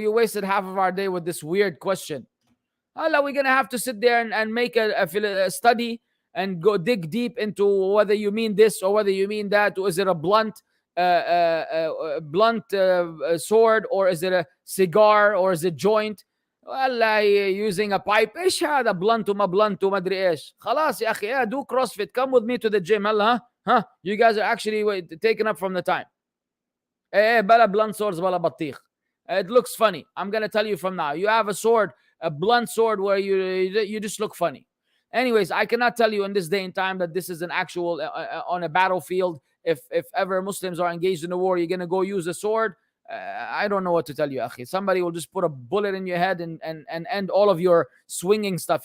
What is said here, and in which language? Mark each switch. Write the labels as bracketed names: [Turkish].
[English] You wasted half of our day with this weird question. Allah, we're going to have to sit there and make a study and go dig deep into whether you mean this or whether you mean that. Or is it a blunt sword, or is it a cigar, or is it joint? والله using a pipe. [Arabic] ايش هذا blunt وما blunt وما ادري ايش. خلاص يا اخي, [English] do CrossFit, come with me to the gym. هلا huh? You guys are actually taking up from the time. [Arabic] بلا blunt swords بلا بطيخ. [English] It looks funny. I'm going to tell you from now. You have a blunt sword where you just look funny. Anyways, I cannot tell you in this day and time that this is an actual on a battlefield. If ever Muslims are engaged in a war, you're going to go use a sword. I don't know what to tell you, akhi. Somebody will just put a bullet in your head and end all of your swinging stuff.